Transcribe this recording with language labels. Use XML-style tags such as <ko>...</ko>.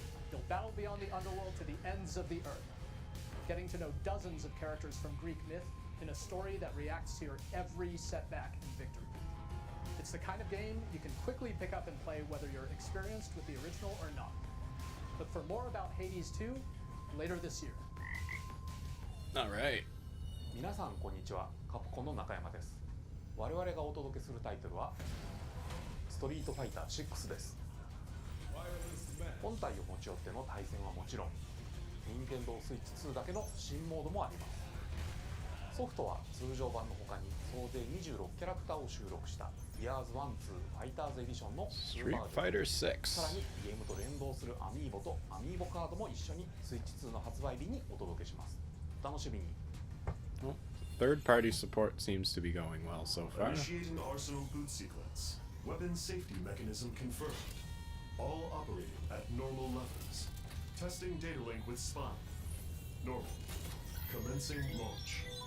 <en>You'll battle beyond the underworld to the ends of the earth, getting to know dozens of characters from Greek myth in a story that reacts to your every setback and victory. It's the kind of game you can quickly pick up and play whether you're experienced with the original or not. Look for more about Hades 2 later this year. Alright.</en> <ja>皆さんこんにちは、カプコンの中山です。我々がお届けするタイトルはストリートファイター6です。本体を持ち寄っての対戦はもちろん、任天堂スイッチ2だけの新モードもあります。ソフトは通常版の他に総勢26キャラクターを収録した Years 1-2 Fighters エディションの2</ja> <en>Street</en> <ja>バージョン。</ja> <en>Fighter 6.</en> <ja>さらにゲームと連動するアミーボとアミーボカードも一緒にスイッチ2の発売日にお届けします。お楽しみに。</ja> <en>Well, third-party support seems to be going well so far. Initiating Arsenal boot sequence. Weapon safety mechanism confirmed. All operating at normal levels. Testing data link with spine. Normal. Commencing launch.</en>